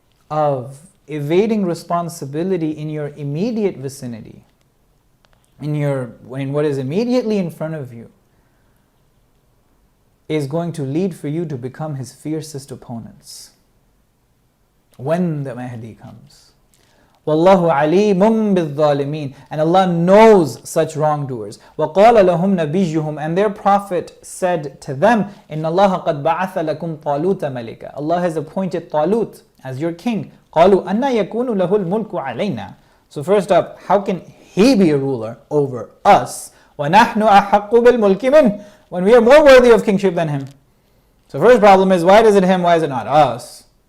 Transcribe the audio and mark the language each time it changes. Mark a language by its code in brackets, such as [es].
[en] of evading responsibility in your immediate vicinity, in what is immediately in front of you, is going to lead for you to become his fiercest opponents when the Mahdi comes. [ar] Wallahu alimun bil-zalimin. [en] And Allah knows such wrongdoers. [ar] وَقَالَ لَهُمْ نَبِيُّهُمْ. [en] And their prophet said to them, [ar] إِنَّ اللَّهَ قَدْ بَعَثَ لَكُمْ طَالُوتَ مَلِكًا. [en] Allah has appointed Talut as your king. [ar] قَالُوا أَنَّا يَكُونُ لَهُ الْمُلْكُ عَلَيْنَا. [en] So first up, how can he be a ruler over us? [ar] وَنَحْنُ أَحَقُّ بِالْمُلْكِ مِنْهُ. [en] When we are more worthy of kingship than him. So first problem is, why is it him, why is it not us?